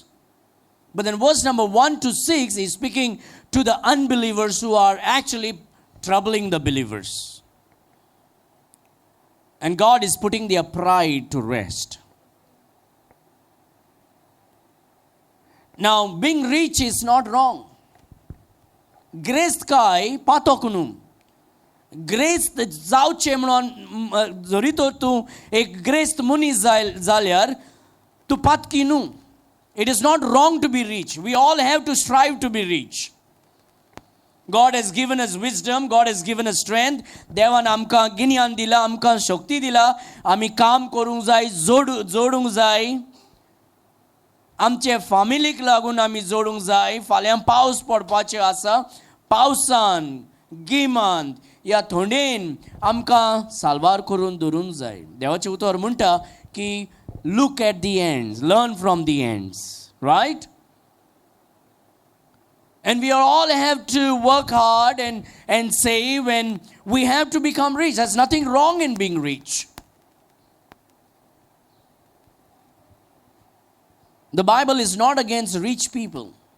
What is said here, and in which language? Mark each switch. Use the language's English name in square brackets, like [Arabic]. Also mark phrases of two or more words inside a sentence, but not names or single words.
[English] But then verse number 1 to 6 is speaking to the unbelievers who are actually troubling the believers. And God is putting their pride to rest. Now, being rich is not wrong. Grace kai patokunum. [Konkani] Grace zawche म्हणून जरी तर तूं एक ग्रेस्त मनीस जाल्यार तूं पातकी न्हू. [English] It is not wrong to be rich. We all have to strive to be rich. God has given us wisdom. God has given us strength. [Konkani] देवान आमकां गिन्यान दिला, आमकां शक्ती दिला. आमी काम करूंक जाय, जोडूंक जाय. आमचे फॅमिलीक लागून आमी जोडूंक जाय. फाल्यां पावस पडपाचें आसा. पावसान, गिमांत या थंडेन आमकां साल्वार करून दवरूंक जाय. देवाचें उतर म्हणटा की [English] look at the ends, learn from the ends, right? And we all have to work hard and save, and we have to become rich. There's nothing wrong in being rich. The Bible is not against rich people.